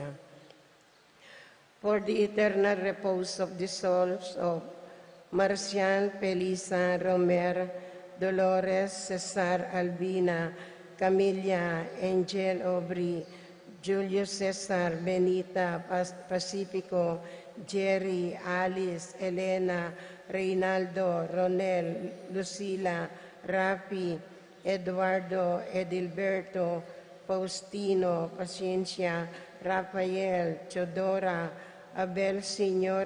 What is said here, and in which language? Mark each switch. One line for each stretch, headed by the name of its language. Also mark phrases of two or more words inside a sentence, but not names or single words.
English: For the eternal repose of the souls of Marcial Pelisa, Romer, Dolores, Cesar Albina, Camilla, Angel Aubrey, Julio Cesar, Benita, Pacifico, Jerry, Alice, Elena, Reynaldo, Ronel, Lucila, Rafi, Eduardo, Edilberto, Faustino, Paciencia, Rafael, Chodora, Abel Sr.